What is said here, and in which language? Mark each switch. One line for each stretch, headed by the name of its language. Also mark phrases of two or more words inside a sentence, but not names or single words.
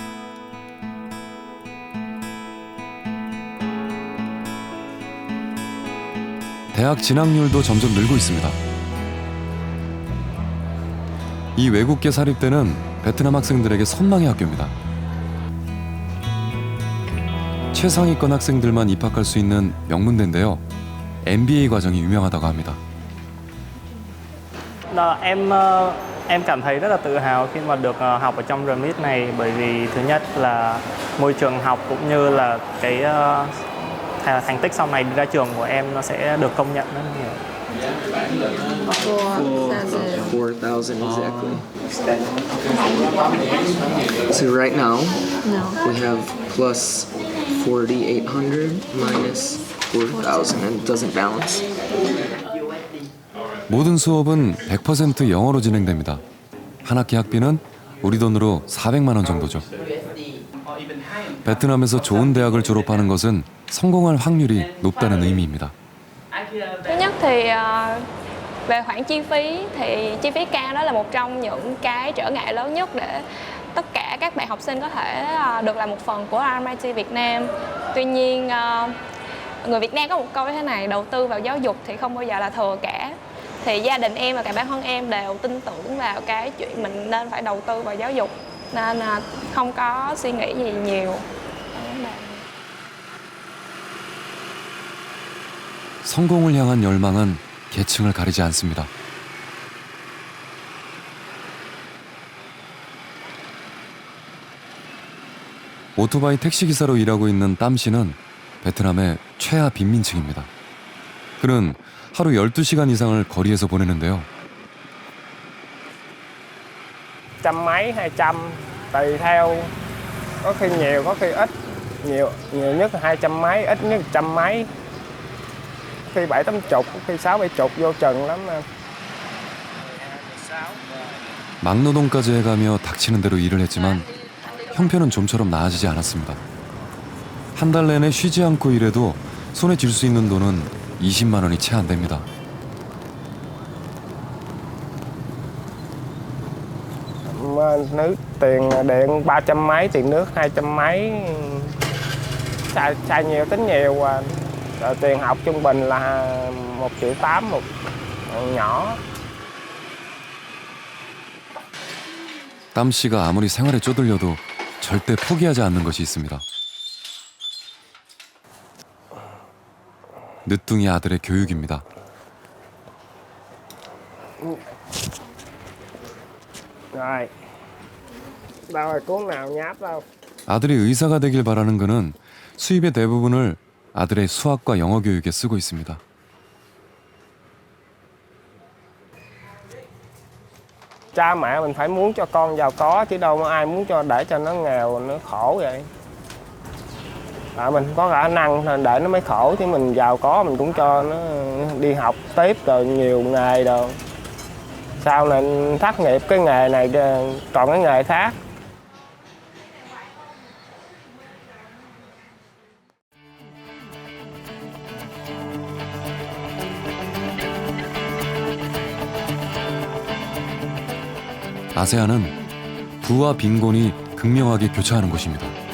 Korean: 대학 진학률도 점점 늘고 있습니다. 이 외국계 사립대는 베트남 학생들에게 선망의 학교입니다. 최상위권 학생들만 입학할 수 있는 명문대인데요. MBA 과정이 유명하다고 합니다.
Vietnamese: Em cảm thấy rất là tự hào khi mà được học ở trong RMIT này, bởi vì thứ nhất là môi trường học cũng như là cái thành tích sau này đi ra trường của em nó sẽ được công nhận rất nhiều.
English: 4,000 exactly. So right now we have plus 4,800 minus 4,000 and it doesn't balance.
Korean: 모든 수업은 100% 영어로 진행됩니다. 한 학기 학비는 우리 돈으로 400만 원 정도죠. 베트남에서 좋은 대학을 졸업하는 것은 성공할 확률이 높다는 의미입니다.
Vietnamese: Thứ nhất thì về khoản chi phí thì chi phí cao đó là một trong những cái trở ngại lớn nhất để tất cả các bạn học sinh có thể được là một phần của RMIT Việt Nam. Tuy nhiên người Việt Nam có một câu như thế này, đầu tư vào giáo dục thì không bao giờ là thừa cả. Thì gia đình em và cả bản thân em đều tin tưởng vào cái chuyện mình nên phải đầu tư vào giáo dục, nên không có suy nghĩ gì nhiều.
Korean: 성공을 향한 열망은 계층을 가리지 않습니다. 오토바이 택시기사로 일하고 있는 땀 씨는 베트남의 최하 빈민층입니다. 그는 하루 12시간 이상을 거리에서 보내는데요.
Vietnamese: Trăm mấy 200 tùy theo, có khi nhiều có khi ít, nhiều nhất là 200 mấy, ít nhất 100 mấy. khi 7-80, có khi 60-70 vô chừng lắm em.
Korean: 막노동까지 해가며 닥치는 대로 일을 했지만 형편은 좀처럼 나아지지 않았습니다. 한 달 내내 쉬지 않고 일해도 손에 쥘 수 있는 돈은 20만 원이 채 안 됩니다.
Vietnamese: Nước tiền điện 300 mấy, tiền nước 200 mấy, xài nhiều tính nhiều à. Rồi tiền học trung bình là 1,8 triệu một nhỏ.
Korean: 땀 씨가 아무리 생활에 쪼들려도 절대 포기하지 않는 것이 있습니다. 늦둥이 아들의 교육입니다.
Vietnamese: Rồi, đâu rồi cuốn nào nháp đâu.
Korean: 아들이 의사가 되길 바라는 그는 수입의 대부분을 아들의 수학과 영어 교육에 쓰고 있습니다.
Vietnamese: Cha mẹ mình phải muốn cho con giàu có chứ đâu có ai muốn để cho nó nghèo, nó khổ vậy. Tại mình có khả năng để nó mới khổ, chứ mình giàu có mình cũng cho nó đi học tiếp rồi nhiều nghề rồi. Sau này thất nghiệp cái nghề này còn cái nghề khác.
Korean: 아세아는 부와 빈곤이 극명하게 교차하는 곳입니다.